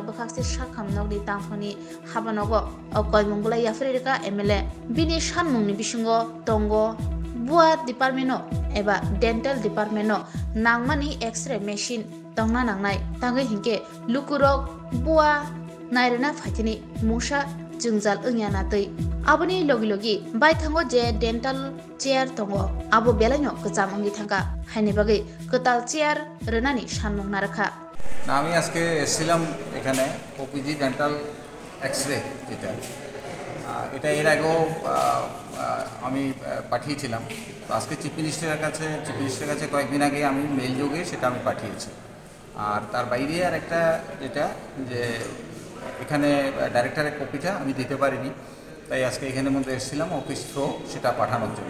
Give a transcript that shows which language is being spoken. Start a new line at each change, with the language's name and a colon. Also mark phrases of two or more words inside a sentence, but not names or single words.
Kok Borok: bakhaksini shakhamnogni tangfani habanogo koi munggola yafrika MLA bini shanmungni bisungo tongo bua department eba
English: dental department
Kok Borok: nangmani
English: x-ray machine
Kok Borok: tongna nangnai tangai hingke lukurok bua nairena phaitini musa jungjal ungya tei aboni logi bai thango je
English: dental chair
Kok Borok: tongo abo belanyo kacham ongi thanga haini bagai kotal chair renani sanmung narakha
Bangla: না আমি আজকে এসেছিলাম এখানে
English: OPG dental X-ray
Bangla: যেটা এটা এর আগেও আমি পাঠিয়েছিলাম তো আজকে
English: chief minister-er
Bangla: কাছে কয়েকদিন আগে আমি মেইল যোগে সেটা আমি পাঠিয়েছি আর তার বাইরে আর একটা যেটা যে এখানে
English: director-er copy-ta
Bangla: আমি দিতে পারিনি তাই আজকে এখানের মধ্যে এসেছিলাম
English: office through
Bangla: সেটা পাঠানোর জন্য